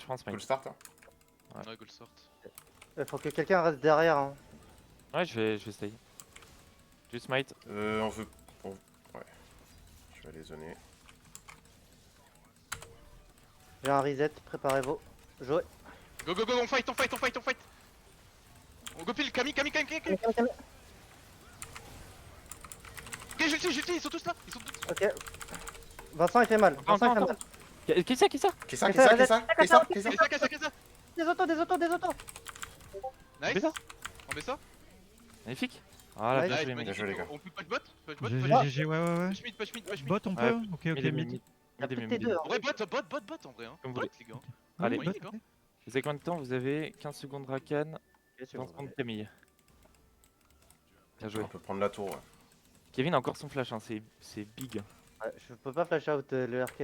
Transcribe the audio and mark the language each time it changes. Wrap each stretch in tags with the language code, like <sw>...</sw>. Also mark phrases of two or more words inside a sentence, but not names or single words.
<en>Cool start, hein.</en> <fr>Ouais, goal sort. faut que quelqu'un reste derrière. Hein. Ouais, je vais essayer. Juste smite. On veut... Ouais. Je vais aller zoner. J'ai un reset, préparez-vous. Jouez. Go, on fight. On go pile, Camille. Ok, j'ulti, ils sont tous là. Ok. Vincent il fait mal. Vincent il fait mal. Qui ça Qui ça Qui ça Des autos. Nice. ça On met ça. Magnifique. Voilà, Ouais, bien Nice, joué, mec. bien joué, les gars. On peut pas de bot. GG, ouais.</fr> <en>Push mid.</en> <fr>Bot, on peut? Ok, Mid et mid. mid. Il y a Mid et plus mid. que T2. En vrai, bot en vrai. Hein. Comme vous Bot, voulez. les gars. Allez, Ouais, bot, bot, les gars. ok. Vous avez combien de temps? Vous avez 15 secondes Rakan, 30 secondes Camille. Bien joué. On peut prendre la tour, ouais. Kevin a encore son flash, hein. C'est big. Ouais, je peux pas flash out le RK.</fr>